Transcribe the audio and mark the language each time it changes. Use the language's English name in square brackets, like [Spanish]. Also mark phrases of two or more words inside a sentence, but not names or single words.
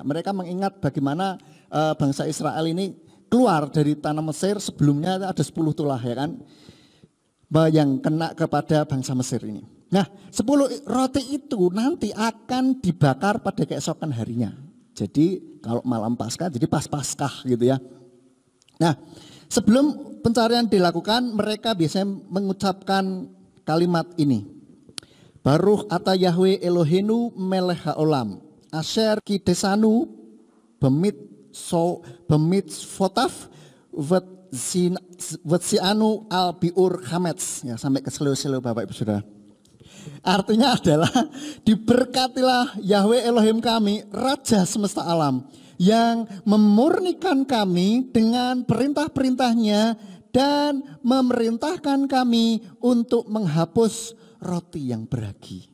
[Indonesian] Mereka mengingat bagaimana bangsa Israel ini keluar dari tanah Mesir, sebelumnya ada 10 tulah, ya kan, yang kena kepada bangsa Mesir ini. Nah, 10 roti itu nanti akan dibakar pada keesokan harinya. Jadi kalau malam Paskah, jadi pas Paskah gitu ya. Nah, sebelum pencarian dilakukan, mereka biasanya mengucapkan kalimat ini. [Hebrew] ברוך אתה יהוה אלהינו מלך העולם אשר קדשנו במצותיו וצונו על ביעור חמץ, [Indonesian] ya, sampai ke selo-selo Bapak Ibu Saudara. Artinya adalah diberkatilah Yahweh Elohim kami, Raja semesta alam, yang memurnikan kami dengan perintah-perintahnya dan memerintahkan kami untuk menghapus roti yang beragi.